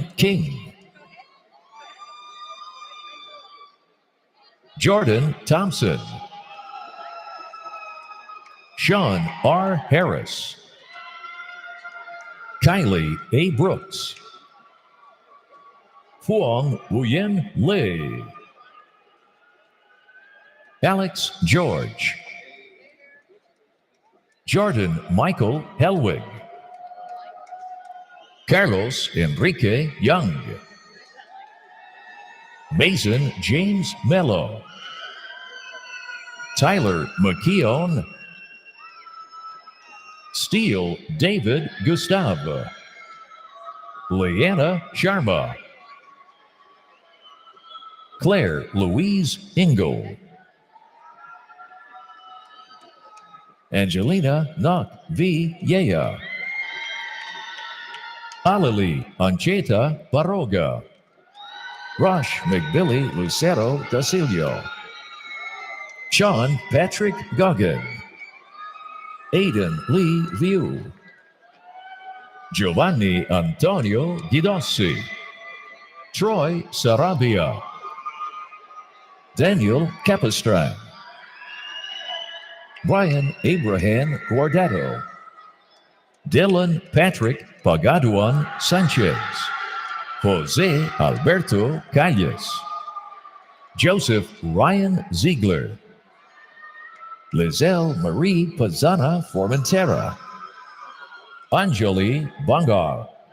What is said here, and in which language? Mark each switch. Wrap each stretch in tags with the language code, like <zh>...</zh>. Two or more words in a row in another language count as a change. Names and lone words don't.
<en>King, Jordan Thompson, Sean R. Harris, Kylie A. Brooks, Huang Wuyen Lei, Alex George, Jordan Michael Helwig, Carlos Enrique Young, Mason James Mello, Tyler McKeown, Steele David Gustave, Leanna Sharma, Claire Louise Ingle, Angelina Nok V. Yea, Alili Ancheta Baroga, Rosh McBilly Lucero Dasilio, Sean Patrick Goggin, Aidan Lee View, Giovanni Antonio Guidossi, Troy Sarabia, Daniel Capistran, Brian Abraham Guardado, Dylan Patrick Pagaduan Sanchez, Jose Alberto Calles, Joseph Ryan Ziegler, Lizelle Marie Pazana Formentera, Anjali Bangar,</en>